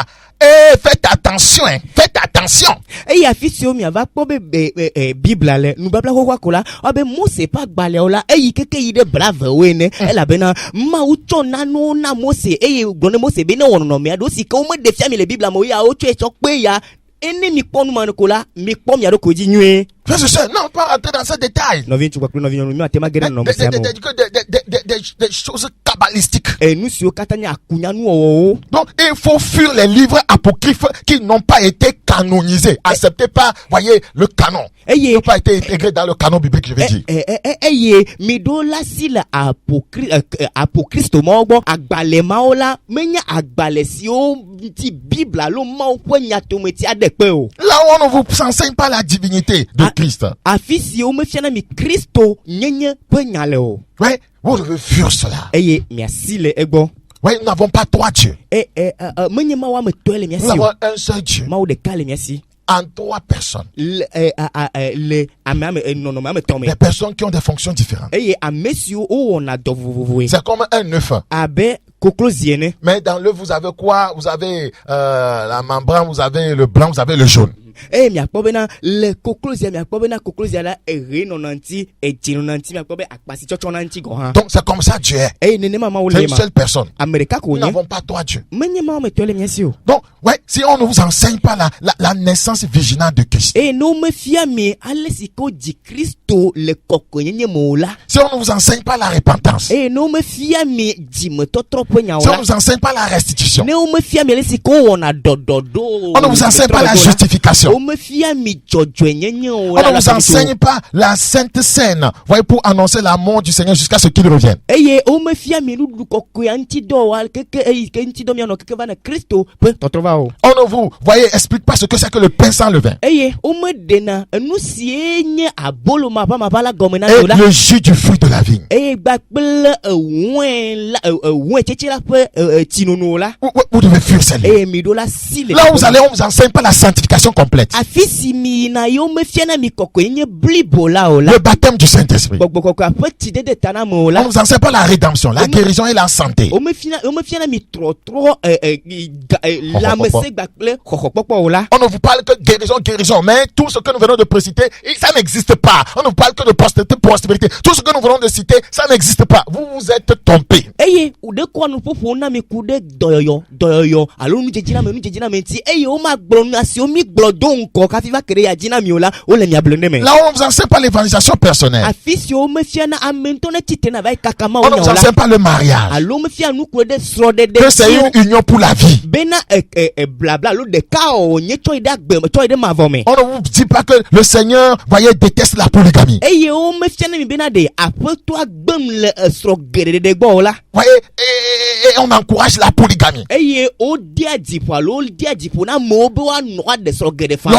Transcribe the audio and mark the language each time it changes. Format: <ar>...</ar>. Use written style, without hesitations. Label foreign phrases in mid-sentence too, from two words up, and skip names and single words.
<fr>Et faites attention, hein, faites attention.</fr> <ee>Eye afi siwo miava kpɔ be bibla le nubabla xoxoa ko la ɔbe Mose ƒe agbalẽwo la eyi keke yi ɖe blavewo ene elabena Mawu tsɔ nanewo na Mose eye gblɔ ne Mose be ne wɔ nɔnɔmea ɖo si ke womeɖe fia mi le bibla me ya wotsɔe tsɔ kpe ya ene mi kpɔ numane ko la mi kpɔ mia ɖokui dzi nyuie.</ee> <fr>Frères et sœurs, non, pas rentrer dans ces détails.</fr> <ee>Nɔvi ŋutsu kpakple nɔvi nyɔnu mi ate ma ge ɖe nɔnɔme sia me o.</ee> <fr>Des choses kabbalistiques.</fr> <ee>Nu siwo katã nye akunyanuwɔwɔwo.</ee> <fr>Donc, il faut fuir les livres apocryphes qui n'ont pas été canonisés, acceptés par, voyez, le canon. Ils n'ont pas été intégrés dans le canon biblique, je vais dire.</fr> <ee>Eye mi ɖo la si le apokristo mawo gbɔ agbalẽ mawo la menye agbalẽ siwo ŋuti Bible alo Mawu ƒe nyatometi aɖe kpe o.</ee> <fr>Là où on ne vous enseigne pas la divinité de Christ.</fr> <ee>Afi si womefiana mi Kristo nyenye ƒe nya le o.</ee> <fr>Oui, vous devez fuir cela.</fr> <ee>Eye miasi le egbɔ.</ee> <fr>Oui, nous n'avons pas trois dieux.</fr> <ee>Menye Mawu ame tɔe le</ee> <fr>Nous</fr> <ee>miasi</ee> <fr>avons</fr> <ee>o.</ee> <fr>un seul Dieu</fr> <ee>Mawu ɖeka le miasi.</ee> <fr>en trois personnes.</fr> <ee>Le nɔnɔme ame tɔ̃ me.</ee> <fr>Des personnes qui ont des fonctions différentes.</fr> <ee>Eye ame siwo wowɔna dɔ vovovowoe.</ee> <fr>C'est comme un œuf.</fr> <ee>Abe koklozi ene.</ee> <fr>Mais dans l'œuf, vous avez quoi? Vous avez la membrane, vous avez le blanc, vous avez le jaune.</fr> <ee>miakpɔ bena le koklozia miakpɔ bena koklozia la ere nɔnɔ ŋuti edzi nɔnɔ ŋuti miakpɔ be akpasitsɔtsɔ na ŋuti gɔ hã.</ee> <fr>Donc c'est comme ça Dieu est.</fr> <ee>Nenema mawo</ee> <fr>C'est</fr> <ee>le</ee> <fr>une</fr> <ee>ma.</ee> <fr>seule personne.</fr> <ee>Ame ɖeka ko</ee> <fr>Nous</fr> <ee>nye.</ee> <fr>n'avons pas trois dieux.</fr> <ee>Menye mawo me tɔ le mia si o.</ee> <fr>Donc, ouais, si on ne vous enseigne pas la naissance virginale de Christ,</fr> <ee>Ne wo mefia mi ale si ke wodzi Kristo le kɔkɔenyenye me o la.</ee> <fr>si on ne vous enseigne pas la repentance,</fr> <ee>Ne wo mefia mi dzimetɔtrɔ ƒe nyawo</ee> <fr>si on</fr> <ee>la.</ee> <fr>ne vous enseigne pas la restitution,</fr> <ee>Ne wo mefia mi ale si ke wowɔna dɔdɔɖo.</ee> <fr>on ne vous enseigne pas la justification,</fr> <ee>Wo mefia mi dzɔdzɔenyenye o</ee> <fr>on</fr> <ee>la.</ee> <fr>ne vous enseigne pas la sainte scène, voyez, pour annoncer la mort du Seigneur jusqu'à ce qu'il revienne.</fr> <ee>Eye wo mefia mi nuɖuɖu kɔkɔea ŋuti dɔ wa keke eyi ke ŋuti dɔ mianɔ keke va ne Kristo ƒe tɔtrɔ va o.</ee> <fr>On ne vous, voyez, explique pas ce que c'est que le pain sans levain</fr> <ee>Eye wo meɖena enu sie nye abolo maʋamaʋã la gɔme na</ee> <fr>et</fr> <ee>o la.</ee> <fr>le jus du fruit de la vigne.</fr> <ee>Eye gbakple wɛn tsetse la ƒe tsinono la.</ee> <fr>Vous devez fuir ces lieux.</fr> <ee>Eye mi ɖo la si le.</ee> <fr>Là où vous allez, on vous enseigne pas la sanctification complète,</fr> <ee>Afi si mi yina ye wo mefia na mi kɔkɔenye blibo la o la.</ee> <fr>le baptême du Saint-Esprit.</fr> <ee>Gbɔgbɔ kɔkɔe ƒe tsidede ta na me o</ee> <fr>On</fr> <ee>la.</ee> <fr>ne vous enseigne pas la rédemption, la guérison et la santé.</fr> <ee>Wo mefia na mi trɔtrɔ lãmesẽ gbakple xɔxɔkpɔkpɔ o la.</ee> <fr>On ne vous parle que guérison, mais tout ce que nous venons de préciter, ça n'existe pas. On ne vous parle que de prospérité. Tout ce que nous venons de citer, ça n'existe pas. Vous vous êtes trompés.</fr> <ee>Eye ɖe kɔ nuƒoƒo na mi ku ɖe dɔyɔyɔ alo nudzedzi na me ŋuti. Eye wo ma gblɔ nu asi wo mi gblɔ do ŋkɔ kafi va ke ɖe ya dzi na mi o la, wo le mia blem ɖe me.</ee> <fr>Là où on ne vous enseigne pas l'évangélisation personnelle.</fr> <ee>Afi si wo mefia na ame ŋutɔ ne tsitre na va yi kaka ma</ee> <fr>On</fr> <ee>wo</ee> <fr>ne</fr> <ee>nya</ee> <fr>vous</fr> <ee>o la.</ee> <fr>enseigne pas le mariage.</fr> <ee>Alo mefia nukuro ɖe srɔ̃ɖeɖe</ee> <fr>Que c'est</fr> <ee>si wo</ee> <fr>une union pour la vie.</fr> <ee>bena blabla alo ɖeka o nye tsɔ yi ɖe agbe tsɔ yi ɖe mavɔ me.</ee> <fr>On ne vous dit pas que le Seigneur, voyez, déteste la polygamie.</fr> <ee>Eye wo mefia na mi bena ɖe aƒetɔa gbem le srɔ̃ geɖeɖe gbɔ o la.</ee> <fr>Voyez, et on encourage la polygamie.</fr> <ee>Eye wodia dziƒo alo wodia dziƒo na amewo be woanɔ aɖe srɔ̃ geɖe fa.</ee>